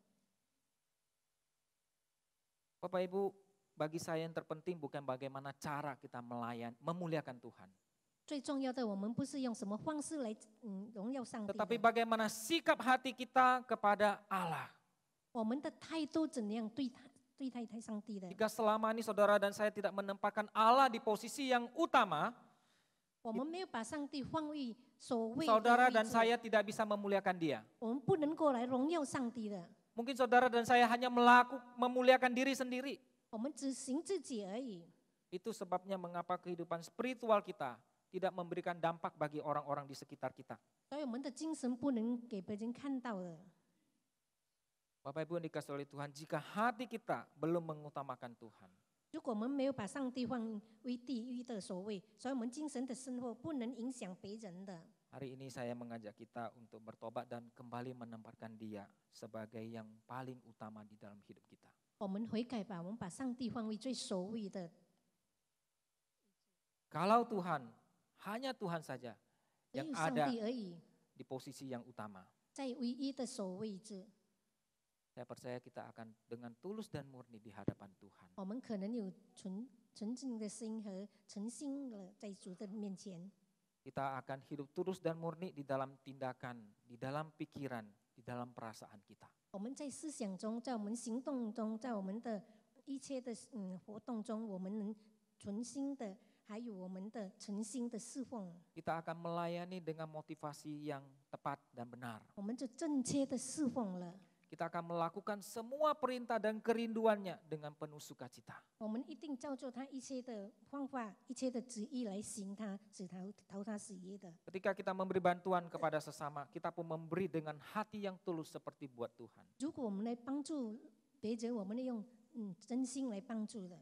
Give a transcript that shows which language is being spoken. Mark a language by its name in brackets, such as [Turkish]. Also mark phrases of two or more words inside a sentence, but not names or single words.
[Indonesian] Bapak Ibu, bagi saya yang terpenting bukan bagaimana cara kita memuliakan Tuhan. [Chinese] 最重要的，我们不是用什么方式来荣耀上帝 [Indonesian] Tetapi [Chinese] 的， [Indonesian] bagaimana sikap hati kita kepada Allah. [Chinese] 我们的态度怎样对待上帝的？ [Indonesian] Jika selama ini saudara dan saya tidak menempatkan Allah di posisi yang utama, [Chinese] 我们没有把上帝放于所谓的 [Indonesian] saudara [Chinese] 位 [Indonesian] dan [Chinese] 置， [Indonesian] saya tidak bisa memuliakan Dia. [Chinese] 我们不能够来荣耀上帝的， [Indonesian] Mungkin saudara dan saya hanya memuliakan diri sendiri. [Chinese] 我们只行自己而已。 [Indonesian] Itu sebabnya mengapa kehidupan spiritual kita tidak memberikan dampak bagi orang-orang di sekitar kita. [Chinese] 所以我们的精神不能给别人看到的。 [Indonesian] Bapak Ibu yang dikasihi oleh Tuhan, jika hati kita belum mengutamakan Tuhan, [Chinese] 如果我们没有把上帝放为第一的所谓，所以我们精神的生活不能影响别人的。 [Indonesian] hari ini saya mengajak kita untuk bertobat dan kembali menempatkan Dia sebagai yang paling utama di dalam hidup kita. [Chinese] 我们悔改吧，我们把上帝放为最首位的。 [Indonesian] Kalau Tuhan, hanya Tuhan saja [Chinese] 只 [Indonesian] yang [Chinese] 有上 [Indonesian] ada [Chinese] 帝而已， [Indonesian] di posisi yang utama. [Chinese] 在唯一的首位置， [Indonesian] Saya percaya kita akan dengan tulus dan murni di hadapan Tuhan. [Chinese] 我们可能有纯净的心和诚心了，在主的面前， [Indonesian] Kita akan hidup tulus dan murni di dalam tindakan, di dalam pikiran, di dalam perasaan kita. [Chinese] 我们在思想中，在我们行动中，在我们的一切的活动中，我们能存心的，还有我们的诚心的侍奉， [Indonesian] Kita akan melayani dengan motivasi yang tepat dan benar. [Chinese] 我们就正确的侍奉了。 [Indonesian] Kita akan melakukan semua perintah dan kerinduannya dengan penuh sukacita. [Chinese] 我们一定照做他一切的方法、一切的旨意来行他，使讨他喜悦的。 [Indonesian] Ketika kita memberi bantuan kepada sesama, kita pun memberi dengan hati yang tulus seperti buat Tuhan. [Chinese] 如果我们来帮助别人，我们用真心来帮助的，